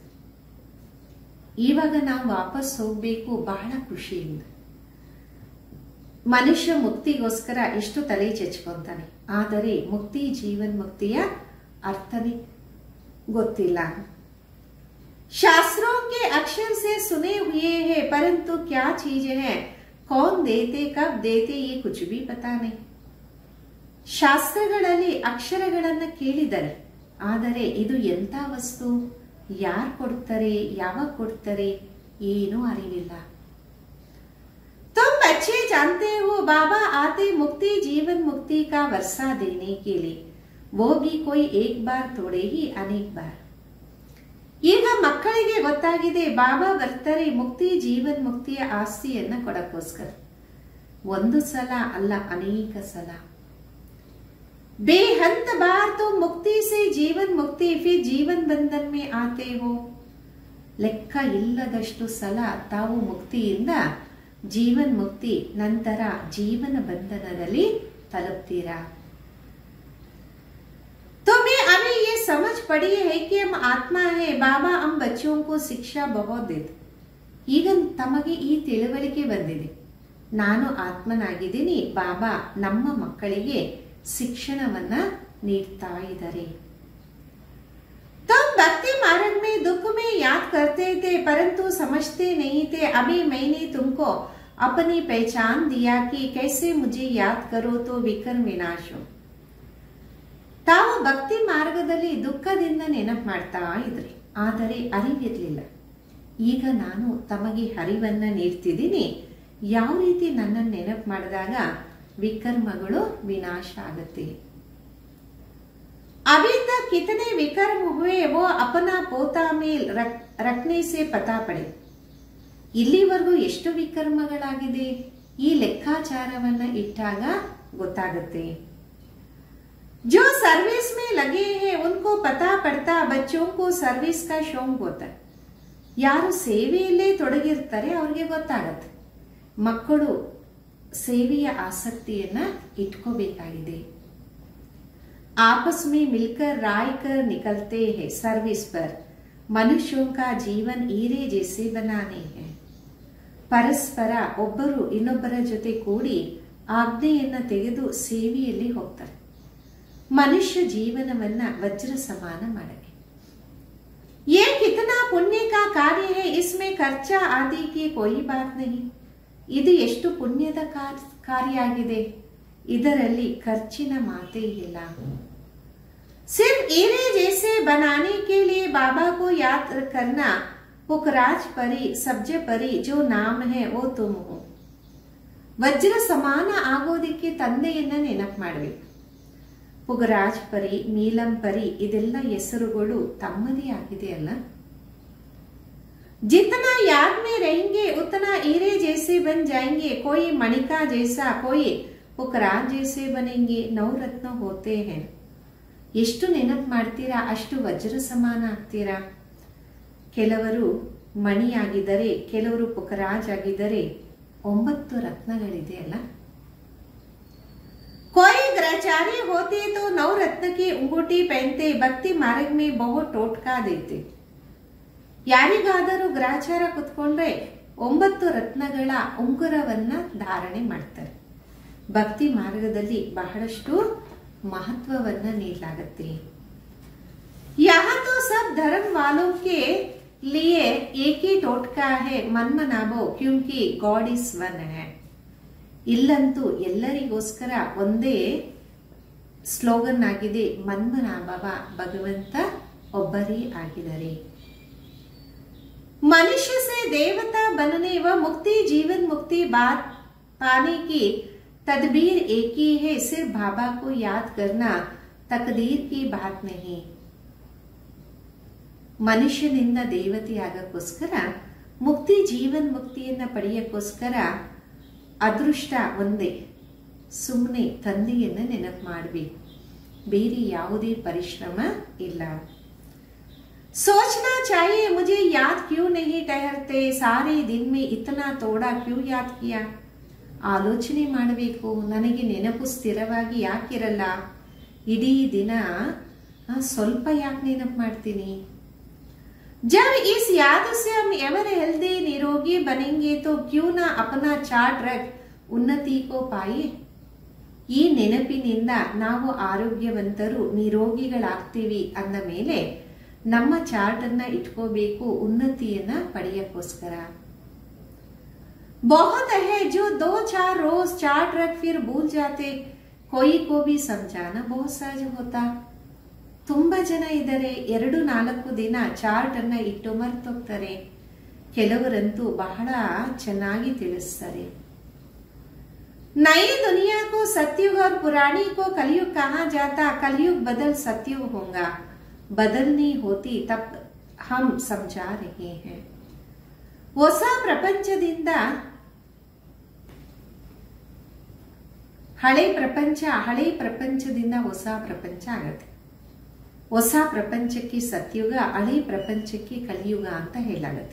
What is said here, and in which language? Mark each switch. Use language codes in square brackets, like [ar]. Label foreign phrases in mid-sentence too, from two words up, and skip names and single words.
[kn] ಇವಾಗ ನಾವು ವಾಪಸ್ ಹೋಗ್ಬೇಕು ಬಹಳ ಖುಷಿಯಿಂದ. ಮನುಷ್ಯ ಮುಕ್ತಿಗೋಸ್ಕರ ಎಷ್ಟು ತಲೆ ಚೆಚ್ಕೊಂತಾನೆ, ಆದರೆ ಮುಕ್ತಿ ಜೀವನ್ ಮುಕ್ತಿಯ ಅರ್ಥನೇ ಗೊತ್ತಿಲ್ಲ. [hi] शास्त्रों के अक्षर से सुने हुए हैं, परंतु क्या चीज है, कौन देते कब देते ये कुछ भी पता नहीं. [kn] ಶಾಸ್ತ್ರಗಳಲ್ಲಿ ಅಕ್ಷರಗಳನ್ನ ಕೇಳಿದರೆ, ಆದರೆ ಇದು ಎಂಥ ವಸ್ತು, ಯಾರು ಕೊಡ್ತಾರೆ, ಯಾವಾಗ ಕೊಡ್ತಾರೆ, ಏನೂ ಅರಿವಿಲ್ಲ. [hi] तुम बच्चे जानते हो बाबा आते मुक्ति जीवन मुक्ति का वर्षा देने के लिए, वो भी कोई एक बार थोड़े ही अनेक बार. [kn] ಈಗ ಮಕ್ಕಳಿಗೆ ಗೊತ್ತಾಗಿದೆ ಬಾಬಾ ಬರ್ತಾರೆ ಮುಕ್ತಿ ಜೀವನ್ ಮುಕ್ತಿಯ ಆಸ್ತಿಯನ್ನ ಕೊಡಕ್ಕೋಸ್ಕರ. ಒಂದು ಸಲ ಅಲ್ಲ, ಅನೇಕ ಸಲ. [hi] बेहद बार तो मुक्ति से जीवन मुक्ति फिर जीवन बंधन में आते हो. [kn] ಲೆಕ್ಕ ಇಲ್ಲದಷ್ಟು ಸಲ ತಾವು ಮುಕ್ತಿಯಿಂದ ಜೀವನ್ ಮುಕ್ತಿ, ನಂತರ ಜೀವನ ಬಂಧನದಲ್ಲಿ ತಲುಪ್ತೀರಾ. [hi] तुम्हें अभी ये समझ पड़ी है कि हम आत्मा है, बाबा हम बच्चों को शिक्षा बहुत देते. [kn] ಈಗ ತಮಗೆ ಈ ತಿಳುವಳಿಕೆ ಬಂದಿದೆ, ನಾನು ಆತ್ಮನಾಗಿದ್ದೀನಿ, ಬಾಬಾ ನಮ್ಮ ಮಕ್ಕಳಿಗೆ ಶಿಕ್ಷಣವನ್ನ ನೀಡ್ತಾ ಇದ್ದಾರೆ. [hi] तुम भक्ति मार्ग में दुख में याद करते थे, परंतु समझते नहीं थे. अभी मैंने तुमको अपनी पहचान दिया कि कैसे मुझे याद करो तो विकर्म विनाश हो. [kn] ತಾವು ಭಕ್ತಿ ಮಾರ್ಗದಲ್ಲಿ ದುಃಖದಿಂದ ನೆನಪು ಮಾಡ್ತಾ ಇದ್ರಿ, ಆದರೆ ಅರಿವಿರಲಿಲ್ಲ. ಈಗ ನಾನು ತಮಗೆ ಅರಿವನ್ನ ನೀಡ್ತಿದ್ದೀನಿ, ಯಾವ ರೀತಿ ನನ್ನನ್ನು ನೆನಪು ಮಾಡಿದಾಗ ವಿಕರ್ಮಗಳು ವಿನಾಶ ಆಗುತ್ತೆ. [hi] अभी तक कितने विकर्म हुए वो अपना पोता में रखने से पता पड़े. [kn] ಇಲ್ಲಿವರೆಗೂ ಎಷ್ಟು ವಿಕರ್ಮಗಳಾಗಿದೆ ಈ ಲೆಕ್ಕಾಚಾರವನ್ನ ಇಟ್ಟಾಗ ಗೊತ್ತಾಗುತ್ತೆ. [hi] जो सर्विस में लगे हैं उनको पता पड़ता, बच्चों को सर्विस का शौक होता है. [kn] ಯಾರು ಸೇವೆಯಲ್ಲೇ ತೊಡಗಿರ್ತಾರೆ ಅವ್ರಿಗೆ ಗೊತ್ತಾಗತ್ತೆ, ಮಕ್ಕಳು ಸೇವೆಯ ಆಸಕ್ತಿಯನ್ನ ಇಟ್ಕೋಬೇಕಾಗಿದೆ. [hi] आपस में मिलकर राय कर निकलते हैं सर्विस पर, मनुष्यों का जीवन हीरे जैसे बनाने हैं. [kn] ಪರಸ್ಪರ ಒಬ್ಬರು ಇನ್ನೊಬ್ಬರ ಜೊತೆ ಕೂಡಿ ಆಜ್ಞೆಯನ್ನ ತೆಗೆದು ಸೇವೆಯಲ್ಲಿ ಹೋಗ್ತಾರೆ, ಮನುಷ್ಯ ಜೀವನವನ್ನ ವಜ್ರ ಸಮಾನ ಮಾಡಕ್ಕೆ. [hi] ये कितना पुण्य का कार्य है, इसमें खर्चा आदि की कोई बात नहीं. [kn] ಇದು ಎಷ್ಟು ಪುಣ್ಯದ ಕಾರ್ಯ ಆಗಿದೆ, ಇದರಲ್ಲಿ ಖರ್ಚಿನ ಮಾತೇ ಇಲ್ಲ. [hi] सिर्फ हीरे जैसे बनाने के लिए बाबा को याद करना, पुखराज परी सब्ज परी जो नाम है वो तुम हो. [kn] ವಜ್ರ ಸಮಾನ ಆಗೋದಿಕ್ಕೆ ತಂದೆಯನ್ನ ನೆನಪು ಮಾಡಬೇಕು. ಪುಗರಾಜ್ ಪರಿ, ನೀಲಂ ಪರಿ ಇದೆಲ್ಲ ಹೆಸರುಗಳು ತಮ್ಮದೇ ಆಗಿದೆ ಅಲ್ಲ. [hi] जितना याद में रहेंगे उतना हीरे जैसे बन जाएंगे, कोई मणिका जैसा कोई पुखराज जैसे बनेंगे. नवरत्न होते हैं, [kn] ಎಷ್ಟು ನೆನಪು ಮಾಡ್ತೀರಾ ಅಷ್ಟು ವಜ್ರ ಸಮಾನ ಆಗ್ತೀರಾ. ಕೆಲವರು ಮಣಿಯಾಗಿದ್ದರೆ, ಕೆಲವರು ಪುಖರಾಜ್ ಆಗಿದ್ದರೆ 9 ರತ್ನಗಳಿದೆ ಅಲ್ಲ. [hi] कोई ग्रहचारी होते तो 9 रत्न की अंगूठी पहनते, भक्ति मार्ग में बहुत टोटका देते. [kn] ಯಾರಿಗಾದರೂ ಗ್ರಹಚಾರ ಕುತ್ಕೊಂಡ್ರೆ 9 ರತ್ನಗಳ ಉಂಗುರವನ್ನ ಧಾರಣೆ ಮಾಡ್ತಾರೆ. ಭಕ್ತಿ ಮಾರ್ಗದಲ್ಲಿ ಬಹಳಷ್ಟು ಮಹತ್ವವನ್ನ ನೀಡಲಾಗುತ್ತೆ. [hi] यहाँ तो सब धर्म वालों के लिए एक ही टोटका है, मन मनावो क्योंकि [en] God is one [hi] है. [kn] ಇಲ್ಲಂತೂ ಎಲ್ಲರಿಗೋಸ್ಕರ ಒಂದೇ ಸ್ಲೋಗನ್ ಆಗಿದೆ, ಮನ್ಮನಾಭವ, ಭಗವಂತ ಒಬ್ಬರೇ ಆಗಿದ್ದಾರೆ. [hi] मनुष्य से देवता बनने व मुक्ति जीवन मुक्ति बात पाने की तदबीर एक ही है. सिर्फ बाबा को याद करना तकदीर की बात नहीं. [kn] ಮನುಷ್ಯನಿಂದ ದೇವತೆಯಾಗಕ್ಕೋಸ್ಕರ, ಮುಕ್ತಿ ಜೀವನ್ ಮುಕ್ತಿಯನ್ನ ಪಡೆಯಕ್ಕೋಸ್ಕರ ಅದೃಷ್ಟ ಒಂದೇ. ಸುಮ್ಮನೆ ತಂದೆಯನ್ನ ನೆನಪು ಮಾಡಬೇಕು, ಬೇರೆ ಯಾವುದೇ ಪರಿಶ್ರಮ ಇಲ್ಲ. [hi] सोचना चाहिए मुझे याद क्यों नहीं ठहरते, सारे दिन में इतना थोड़ा क्यों याद किया. [kn] ಆಲೋಚನೆ ಮಾಡಬೇಕು, ನನಗೆ ನೆನಪು ಸ್ಥಿರವಾಗಿ ಯಾಕಿರಲ್ಲ, ಇಡೀ ದಿನ ಸ್ವಲ್ಪ ಯಾಕೆ ನೆನಪು ಮಾಡ್ತೀನಿ. [hi] जब इस याद से हम [en] ever healthy [hi] निरोगी बनेंगे तो क्यों ना अपना चार्ट रख उन्नति को पाए. [kn] ಈ ನೆನಪಿನಿಂದ ನಾವು ಆರೋಗ್ಯವಂತರು ನಿರೋಗಿಗಳಾಗ್ತೀವಿ ಅಂದ ಮೇಲೆ ನಮ್ಮ ಚಾರ್ಟ್ ಅನ್ನ ಇಟ್ಕೋಬೇಕು ಉನ್ನತಿಯನ್ನ ಪಡೆಯಕ್ಕೋಸ್ಕರ. [hi] बहुत है जो 2-4 रोज चार्ट रख फिर भूल जाते, कोई को भी समझाना बहुत सहज होता. [kn] ತುಂಬಾ ಜನ ಇದ್ದಾರೆ, 2-4 ದಿನ ಚಾರ್ಟ್ ಅನ್ನ ಇಟ್ಟು ಮರ್ತೋಗ್ತಾರೆ. ಕೆಲವರಂತೂ ಬಹಳ ಚೆನ್ನಾಗಿ ತಿಳಿಸ್ತಾರೆ. [hi] नई दुनिया को सतयुग और पुरानी को कलयुग कहा जाता, कलयुग बदल सतयुग होगा, बदलनी होती तब हम समझा रहे हैं. [kn] ಹೊಸ ಪ್ರಪಂಚದಿಂದ ಹಳೆ ಪ್ರಪಂಚದಿಂದ ಹೊಸ ಪ್ರಪಂಚ ಆಗತ್ತೆ. ಹೊಸ ಪ್ರಪಂಚಕ್ಕೆ ಸತ್ಯುಗ, ಹಳೆ ಪ್ರಪಂಚಕ್ಕೆ ಕಲಿಯುಗ ಅಂತ ಹೇಳಾಗತ್ತೆ.